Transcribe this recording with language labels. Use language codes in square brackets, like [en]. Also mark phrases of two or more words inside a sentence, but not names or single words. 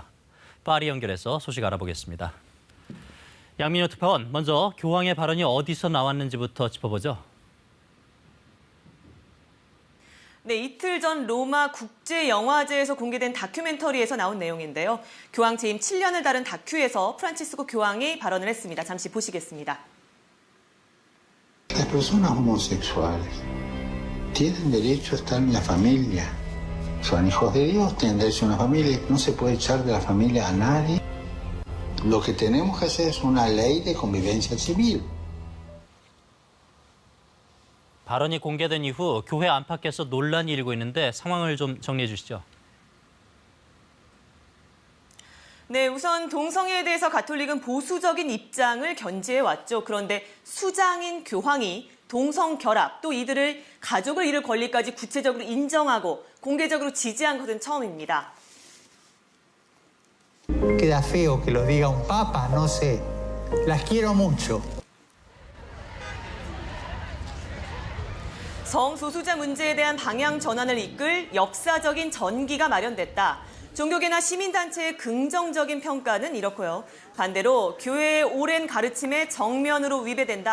[ko] 파리 연결해서 소식 알아보겠습니다. 양민호 특파원, 먼저 교황의 발언이 어디서 나왔는지부터 짚어보죠. 네, 이틀 전 로마 국제영화제에서 공개된 다큐멘터리에서 나온 내용인데요. 교황 재임 7년을 다룬 다큐에서 프란치스코 교황이 발언을 했습니다. 잠시 보시겠습니다. [es] Las personas homosexuales tienen derecho a estar en la familia. Son hijos de Dios, tienen derecho a una familia. No se puede echar de la familia a nadie. Lo que tenemos que hacer es una ley de convivencia civil. [ko] 발언이 공개된 이후 교회 안팎에서 논란이 일고 있는데 상황을 좀 정리해 주시죠. 네, 우선 동성애에 대해서 가톨릭은 보수적인 입장을 견지해왔죠. 그런데 수장인 교황이 동성 결합, 또 이들을 가족을 이룰 권리까지 구체적으로 인정하고 공개적으로 지지한 것은 처음입니다. [es] Queda feo que lo diga un papa, no sé. Las quiero mucho. [ko] 성소수자 문제에 대한 방향 전환을 이끌 역사적인 전기가 마련됐다. 종교계나 시민단체의 긍정적인 평가는 이렇고요. 반대로 교회의 오랜 가르침에 정면으로 위배된다.